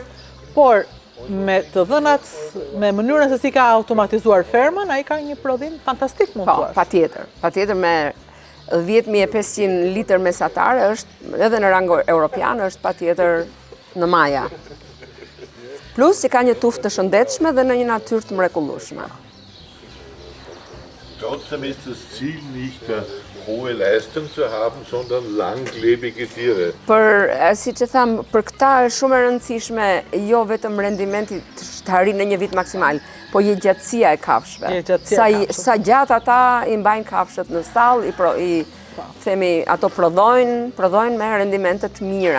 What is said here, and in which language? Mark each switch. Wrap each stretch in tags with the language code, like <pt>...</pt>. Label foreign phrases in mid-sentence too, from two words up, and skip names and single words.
<sq>e vogël, por me të dhënat, me mënyrën se si ka automatizuar fermën, ai ka një prodhim fantastik mund Po, thua. patjetër me 10.500 litër mesatare është edhe në rang europian është patjetër në maja. Plus që ka një tuftë të shëndetshme dhe në një natyrë të mrekullueshme.</sq> <de>Trotzdem ist das Ziel nicht hohe Leistung zu haben, sondern langlebige Tiere.</de> <sq>Siç e tham, për këta është shumë e rëndësishme jo vetëm rendimenti të arrijë në një vit maksimal, po gjatësia e kafshëve. Sa gjatë ata i mbajnë kafshët në stall, themi ato prodhojnë me rendimente të mira.</sq>